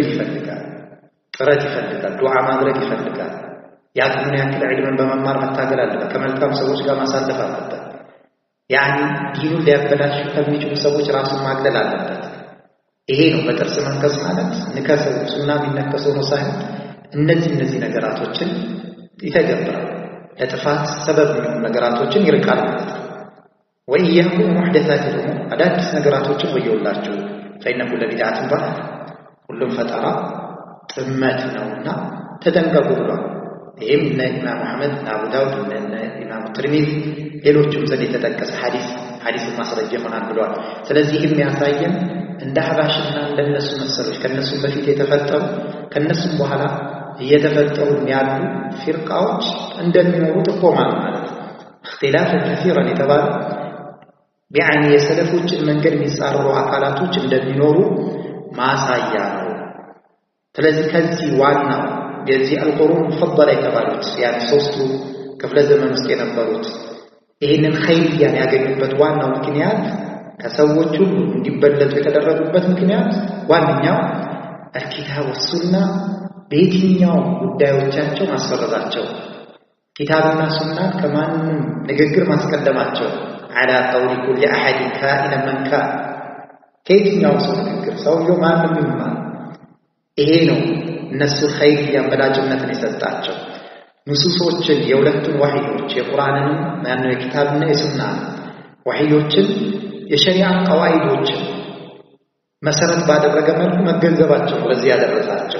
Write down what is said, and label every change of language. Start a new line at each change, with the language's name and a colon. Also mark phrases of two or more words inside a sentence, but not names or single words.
Amharic: ይፈልጋል፣ ጥረት ይፈልጋል፣ ዱዓ ማድረግ ይፈልጋል። ያቅሙን ያክል ዒልምን በመማር መታገል አለበት። ከመልካም ሰዎች ጋር ማሳለፍ አለበት። ያኒ ዲኑን ሊያበላሹ ከሚችሉ ሰዎች ራሱን ማግለል አለበት። ይሄ ነው በጥርስ መንከስ ማለት ንከሰው ሱና ቢነከሰው ነው ሳይሆን እነዚህ ነገራቶችን ይተገብራል። ለጥፋት ሰበብ የሚሆኑ ነገራቶችን ይርቃል ማለት ነው።
Arabic: وإياكم محدثات الأمور
Amharic: አዳዲስ ነገራቶችን ወየውላችሁ
Arabic: فإن كل بدعة ضلالة
Amharic: ሁሉም ፈጠራ ጥመት ነውና ተጠንቀቁ ብሏል። ይህም እነ ኢማም አሕመድ እና አቡ ዳውድ እና ኢማም ትርሚዚ ሌሎችም ዘንድ የተጠቀሰ ሐዲስ ማስረጃ ይሆናል ብሏል። ስለዚህ የሚያሳየን እንደ አህባሽና እንደነሱ መሰሎች ከነሱም በፊት የተፈጠሩ ከነሱም በኋላ እየተፈጠሩ ያሉ ፊርቃዎች እንደሚኖሩ ጥቆማ ነው ማለት ነው።
Arabic: اختلاف كثيرا
Amharic: የተባለ ቢያኒ የሰለፎችን መንገድ የሚጻረሩ አካላቶች እንደሚኖሩ ማሳያ ነው። ስለዚህ ከዚህ ዋናው የዚህ
Arabic: القرون المفضلة
Amharic: የተባሉት ያኔ ሶስቱ ክፍለ ዘመን ውስጥ የነበሩት ይህንን ኸይርያን ያገኙበት ዋናው ምክንያት ከሰዎች ሁሉ እንዲበለጡ የተደረጉበት ምክንያት ዋነኛው
Arabic: الكتاب والسنة
Amharic: በየትኛው ጉዳዮቻቸው ማስፈረዳቸው ኪታብና ሱና ከማንም ንግግር ማስቀደማቸው
Arabic: على قول كل أحد كائنا من كان
Amharic: ከየትኛው ሰው ንግግር ሰውየው ማንም ይማር ይሄ ነው እነሱ ኸይር ያመላጭነትን የሰጣቸው ንሱሶችን የሁለቱን ወህዮች የቁርአንንም ማነው የኪታብና የሱና ወህዮችን የሸሪዓ ቀዋኢዶችን መሰረት ባደረገ መልኩ መገንዘባቸው ለዚህ ያደረሳቸው